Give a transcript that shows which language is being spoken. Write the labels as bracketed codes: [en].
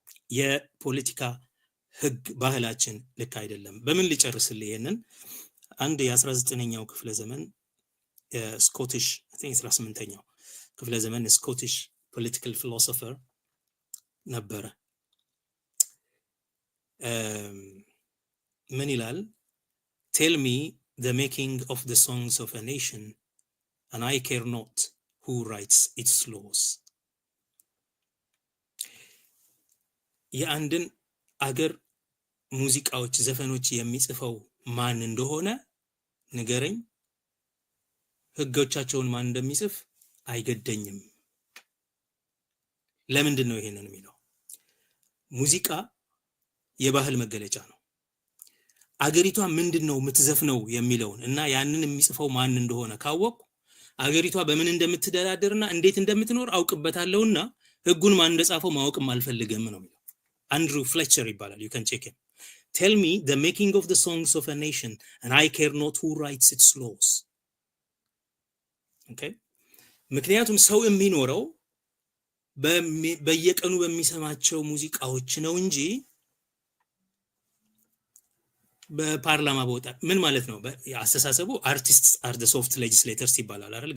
[am] የፖለቲካ ህግ ባህላችን ልክ አይደለም። በምን ሊጨርስልህ ይሄንን አንድ የ19ኛው ክፍለ ዘመን ስኮቲሽ [en] I think [am] 18ኛው ክፍለ ዘመን ስኮቲሽ [en] political philosopher [am] ነበረ። ምን ይላል? [en] Tell me the making of the songs of a nation and I care not who writes its laws. [am] የአንድን አገር ሙዚቃዎች ዘፈኖች የሚጽፈው ማን እንደሆነ ንገረኝ፣ ህጎቻቸውን ማን እንደሚጽፍ አይገደኝም። ለምንድን ነው ይሄንን የሚለው? ሙዚቃ የባህል መገለጫ ነው። አገሪቷ ምንድነው የምትዘፍነው የሚለውን እና ያንን የሚጽፈው ማን እንደሆነ ካወቁ አገሪቷ በምን እንደምትደራደርና እንዴት እንደምትኖር አውቅበታለሁና ህጉን ማን እንደጻፈው ማወቅም አልፈልግም ነው የሚለው። አንድሩ ፍሌቸር ይባላል። [en] you can check him. Tell me the making of the songs of a nation and I care not who writes its laws. Okay? [am] ምክንያቱም ሰው የሚኖረው በየቀኑ በሚሰማቸው ሙዚቃዎች ነው እንጂ በፓርላማ ቦታ ምን ማለት ነው? አስተሳሰቡ [en] artists are the soft legislators [am] ይባላል አይደል?